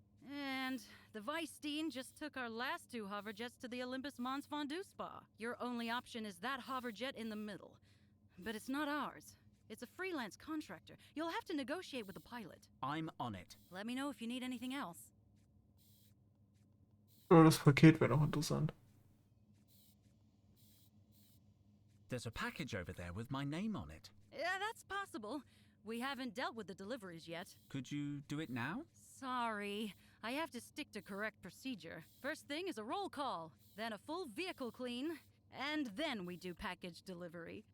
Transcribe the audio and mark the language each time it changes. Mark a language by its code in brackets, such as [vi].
[en] And the Weisstein just took our last two hoverjets to the Olympus Mons Fondue Spa. Your only option is that hoverjet in the middle. But it's not ours. It's a freelance contractor. You'll have to negotiate with the pilot. I'm on it. Let me know if you need anything else. [de] Ja, das Paket wäre noch interessant. [en] There's a package over there with my name on it. Yeah, that's possible. We haven't dealt with the deliveries yet. Could you do it now? Sorry. I have to stick to correct procedure. First thing is a roll call, then a full vehicle clean, and then we do package delivery.